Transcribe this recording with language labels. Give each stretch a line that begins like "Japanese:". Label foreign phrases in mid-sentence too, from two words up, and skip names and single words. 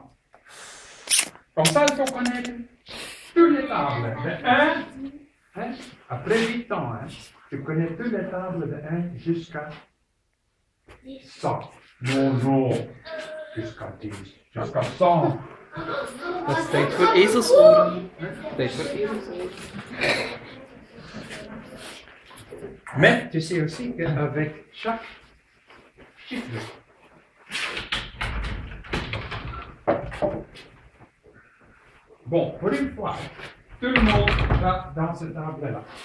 French: Comme ça, il faut connaître toutes les tables. De 1, hein, après 8 ans, hein, tu connais toutes les tables de 1 jusqu'à 100. Non, jusqu'à 10, jusqu'à 100.
Dutch: Dat steekt voor ezelsoren. Steekt voor ezelsoren.
French: Mais tu sais aussi qu'avec chaque chiffre, bon, pour une fois, tout le monde va dans cette table-là.